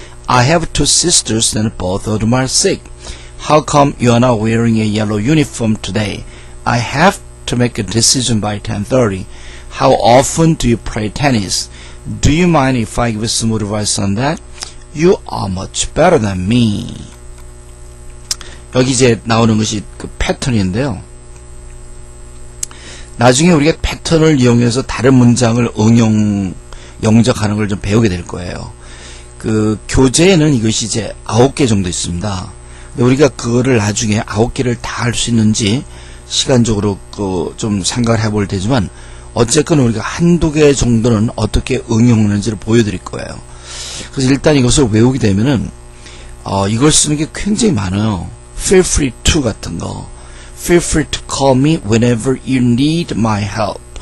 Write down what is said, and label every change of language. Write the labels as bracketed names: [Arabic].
[English] I have two sisters and both of them are sick. How come you are not wearing a yellow uniform today? I have to make a decision by 10:30. How often do you play tennis? Do you mind if I give some advice on that? You are much better than me. [Korean] 여기 이제 나오는 것이 그 패턴인데요. 나중에 우리가 패턴을 이용해서 다른 문장을 영작하는 걸 좀 배우게 될 거예요. 그 교재에는 이것이 이제 9개 정도 있습니다. 근데 우리가 그거를 나중에 9개를 다 할 수 있는지 시간적으로 좀 생각을 해볼 테지만 어쨌건 우리가 한두 개 정도는 어떻게 응용하는지를 보여드릴 거예요. 그래서 일단 이것을 외우게 되면은 이걸 쓰는 게 굉장히 많아요. [English] Feel free to [Korean] 같은 거, [English] Feel free to call me whenever you need my help.